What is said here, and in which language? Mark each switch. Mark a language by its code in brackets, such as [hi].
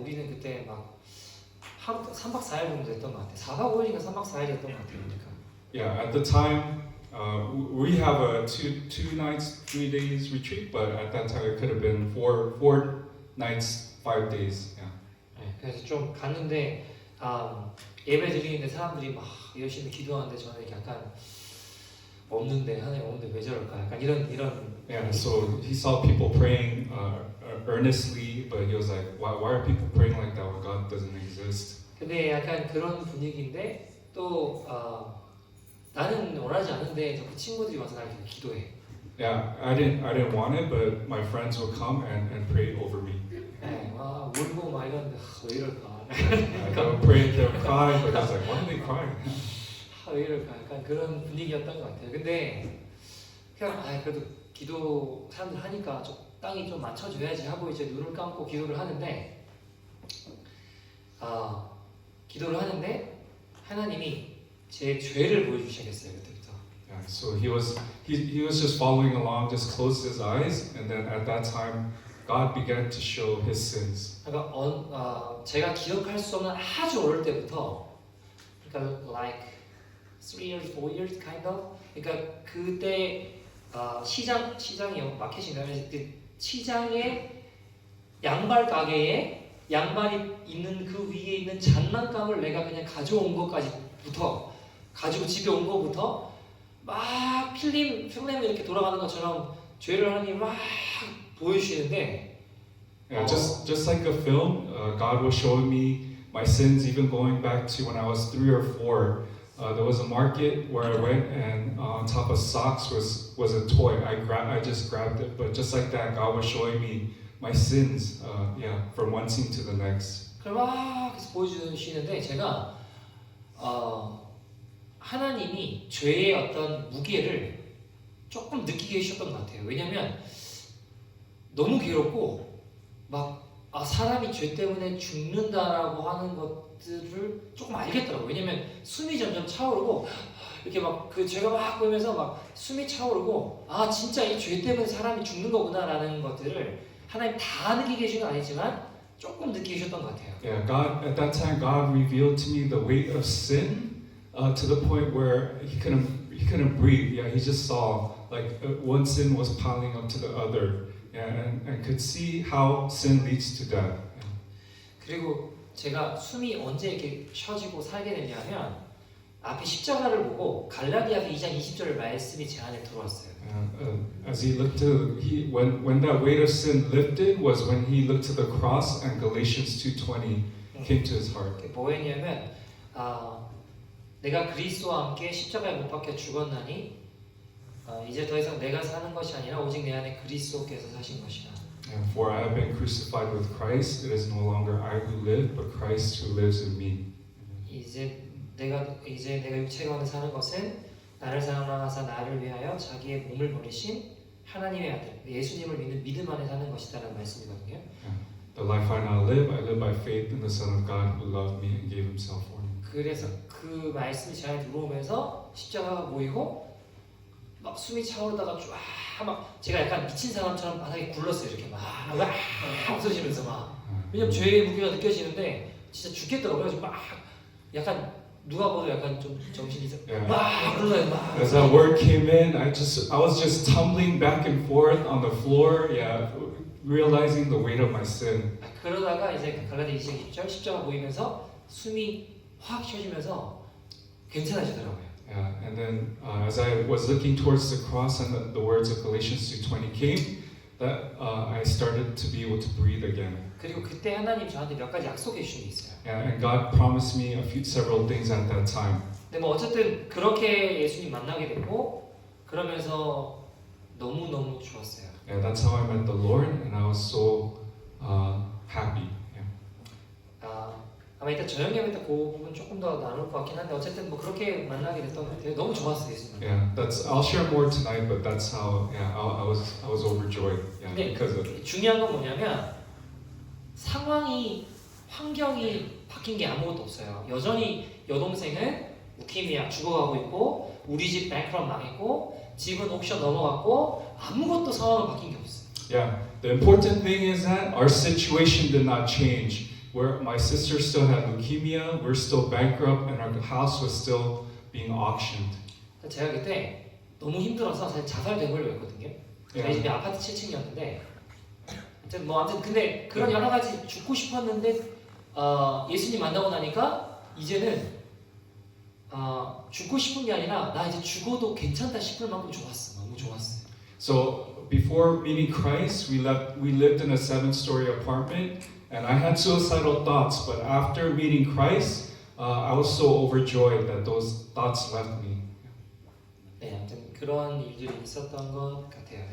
[ko] 우리는 그때 막 하루 3박 4일 정도 됐던 것 같아요. 4박 5일인가 3박 4일이었던 것 같아요. 그러니까. [en] Yeah, at the time we have a two nights, 3 days retreat, but at that time it could have been four nights, 5 days. Yeah. [ko] 네, 그래서 좀 갔는데 예배 드리는데 사람들이 막 열심히 기도하는데 저는 이렇게 약간 없는데 하나님 없는데 왜 저럴까? 약간 이런. [en] Yeah. So he saw people praying earnestly, but he was like, why are people praying like that when God doesn't exist? [ko] 근데 약간 그런 분위기인데 또 나는 원하지 않은데 그 친구들이 와서 나를 기도해. [en] Yeah, I didn't want it, but my friends would come and pray over me. [ko] 네, 막 울고 막 이러는데 왜 이럴까? [en] They would pray, they would cry, but I was like, why are they crying? [ko] 왜 이럴까? 약간 그런 분위기였던 것 같아요. 근데 그냥 그래도 기도 사람들 하니까 적당히 좀 맞춰줘야지 하고 이제 눈을 감고 기도를 하는데 기도를 하는데 하나님이 제 죄를 보여주시겠어요 그때부터. [en] Yeah, so he was just following along, just closed his eyes, and then at that time, God began to show his sins. [ko] 그러니까 제가 기억할 수 없는 아주 어릴 때부터, 그러니까 [en] like 3 years, 4 years kind of. [ko] 그러니까 그때 시장이요 마켓인가요? 그 시장의 양발 가게에 양발이 있는 그 위에 있는 장난감을 내가 그냥 가져온 것까지부터 가지고 집에 온 것부터 막 필름이 이렇게 돌아가는 것처럼 죄를 하나님 막 보여주시는데 [en] Yeah, just like a film, God was showing me my sins, even going back to when I was 3 or 4. There was a market where I went, and on top of socks was a toy. I just grabbed it, but just like that, God was showing me my sins. From one scene to the next. [ko] 그걸 막 계속 보여주시는데 제가 하나님이 죄의 어떤 무게를 조금 느끼게 해주셨던 것 같아요. 왜냐면 너무 괴롭고 막 사람이 죄 때문에 죽는다라고 하는 것들을 조금 알겠더라고요. 왜냐면 숨이 점점 차오르고 이렇게 막 그 죄가 막 보이면서 막 숨이 차오르고 진짜 이 죄 때문에 사람이 죽는 거구나라는 것들을 하나님 다 느끼게 해주는 건 아니지만 조금 느끼게 해주셨던 것 같아요. [en] Yeah, God at that time, God revealed to me the weight of sin to the point where he couldn't breathe. Yeah, he just saw like one sin was piling up to the other. And could see how sin leads to death. [ko] 그리고 제가 숨이 언제 이렇게 쉬어지고 살게 됐냐면 앞에 십자가를 보고 갈라디아서 2장 20절 말씀이 제 안에 들어왔어요. [en] As he looked to when that weight of sin lifted was when he looked to the cross, and Galatians 2:20 came to his heart. [ko] 그게 뭐였냐면 내가 그리스도와 함께 십자가에 못 박혀 죽었나니 이제 더 이상 내가 사는 것이 아니라 오직 내 안에 그리스도께서 사신 것이라. [en] And for I have been crucified with Christ. It is no longer I who live, but Christ who lives in me. [ko] 이제 내가 육체가 안에 사는 것은 나를 사랑하사 나를 위하여 자기의 몸을 버리신 하나님의 아들 예수님을 믿는 믿음 안에 사는 것이다라는 말씀이거든요. [en] The life I now live, I live by faith in the Son of God who loved me and gave Himself for me. [ko] 그래서 그 말씀이 제 안에 들어오면서 십자가가 보이고 막 숨이 차오르다가 막 제가 약간 미친 사람처럼 바닥에 굴렀어요. 이렇게 막 웃으시면서 막 왜냐면 죄의 무게가 느껴지는데 진짜 죽겠더라고요. 그래서 막 약간 누가 봐도 약간 좀 정신이 막 굴러요. 막 [en] As that word came in, I was just tumbling back and forth on the floor. Yeah, realizing the weight of my sin. [ko] 그러다가 이제 갈라디아 2장 10절 십자가 보이면서 숨이 확 쉬어지면서 괜찮아지더라고요. [en] Yeah, and then as I was looking towards the cross and the words of Galatians 2:20 came, that I started to be able to breathe again. [ko] 그리고 그때 하나님 저한테 몇 가지 약속해 주신 게 있어요. [en] Yeah, and God promised me several things at that time. [ko] 근데 뭐 어쨌든 그렇게 예수님 만나게 됐고 그러면서 너무 좋았어요. [en] Yeah, that's how I met the Lord, and I was so happy. [ko] 아마 이따 저녁에 이따 그 부분 조금 더 나눌 것 같긴 한데 어쨌든 뭐 그렇게 만나게 됐던 것 같아요. 너무 좋았어요, 예수님. [en] Yeah, I'll share more tonight, but that's how. Yeah, I was overjoyed. Yeah, [ko] 근데 [en] because of. [ko] 중요한 건 뭐냐면 환경이 바뀐 게 아무것도 없어요. 여전히 여동생은 우키미아 죽어가고 있고 우리 집 뱅크런 망했고 집은 옥션 넘어갔고 아무것도 상황은 바뀐 게 없어요. [en] Yeah, the important thing is that our situation did not change. Where my sister still had leukemia, we're still bankrupt, and our house was still being auctioned. [ko] 제가 그때 너무 힘들어서 사실 자살되려고 했거든요. 저희 집이 아파트 7층이었는데 아무튼 근데 그런 여러 가지 죽고 싶었는데 예수님 만나고 나니까 이제는 죽고 싶은 게 아니라 나 이제 죽어도 괜찮다 싶을 만큼 좋았어. 너무 좋았어요. [en] So before meeting Christ, we lived in a 7-story apartment, and I had suicidal thoughts. But after meeting Christ, I was so overjoyed that those thoughts left me. [ko] 네, 아무튼 그런 일들이 있었던 것 같아요.